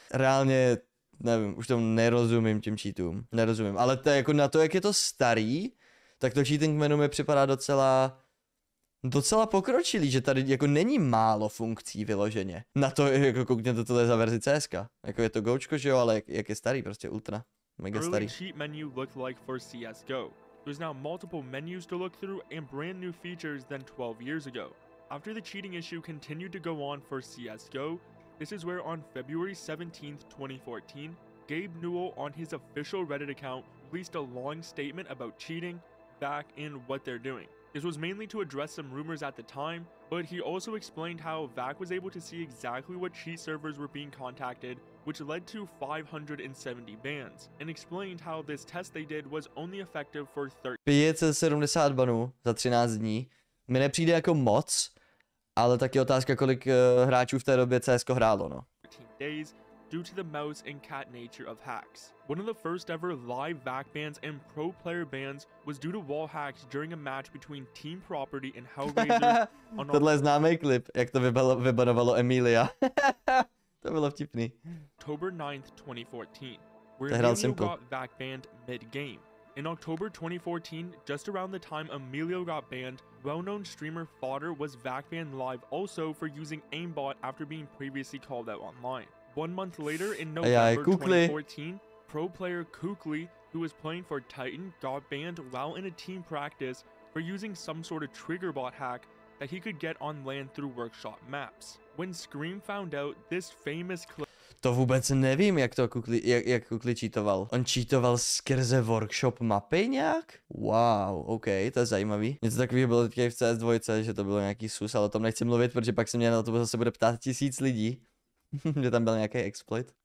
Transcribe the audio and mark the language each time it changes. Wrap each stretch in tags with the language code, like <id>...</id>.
<cs>Reálně, nevím, už tomu nerozumím těm cheatům, nerozumím, ale to je jako na to, jak je to starý, tak to cheating menu mi připadá docela docela pokročilý, že tady jako není málo funkcí vyloženě. Na to, jako koukněte, tohle za verzi CSK. Jako je to Gočko, že jo, ale jak je starý, prostě ultra. Mega starý.</cs> <en>Early cheat menu looked like for CSGO. There's now multiple menus to look through and brand new features than 12 years ago. After the cheating issue continued to go on for CSGO, this is where on February 17th, 2014, Gabe Newell on his official Reddit account released a long statement about cheating, back, and what they're doing. This was mainly to address some rumors at the time, but he also explained how VAC was able to see exactly what cheat servers were being contacted, which led to 570 bans, and explained how this test they did was only effective for</en> <cs>570 banů za 13 dní. Mi nepřijde jako moc, ale taky otázka, kolik hráčů v té době CSko hrálo, no.</cs> <en>13 days due to the mouse and cat nature of hacks. One of the first ever live VAC bans and pro player bans was due to wall hacks during a match between Team Property and Hellraiser. Tohle je známý klip, jak to vybanovalo Emilia. To bylo vtipný. October 9th, 2014, where Emilio got VAC banned mid-game. In October 2014, just around the time Emilio got banned, well-known streamer Fodder was VAC banned live also for using aimbot after being previously called out online. 1 month later, in November 2014, pro player Kukli, who was playing for Titan, got banned while in a team practice for using some sort of trigger bot hack that he could get on land through workshop maps. When Scream found out, this famous clip...</en> <cs>To vůbec nevím, jak Kukli cheatoval. On cheatoval skrze workshop mapy nějak? Wow, OK, to je zajímavý. Něco takového bylo teďka i v CS2, že to bylo nějaký sus, ale o tom nechci mluvit, protože pak se mě na to zase bude ptát 1000 lidí. Že tam byl nějaký exploit.</cs>